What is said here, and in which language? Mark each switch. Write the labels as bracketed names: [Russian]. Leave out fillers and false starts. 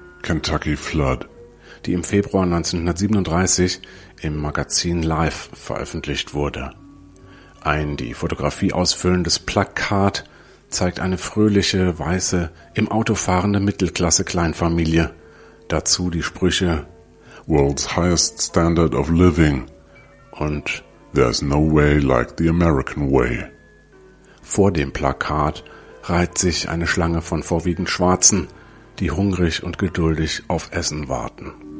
[English] Kentucky Flood, [German] die im Februar 1937 im Magazin Life veröffentlicht wurde. Ein die Fotografie ausfüllendes Plakat zeigt eine fröhliche, weiße, im Auto fahrende Mittelklasse-Kleinfamilie. Dazu die Sprüche [English] "World's highest standard of living" [German] und [English] "There's no way like the American way". [German] Vor dem Plakat reiht sich eine Schlange von vorwiegend Schwarzen, die hungrig und geduldig auf Essen warten.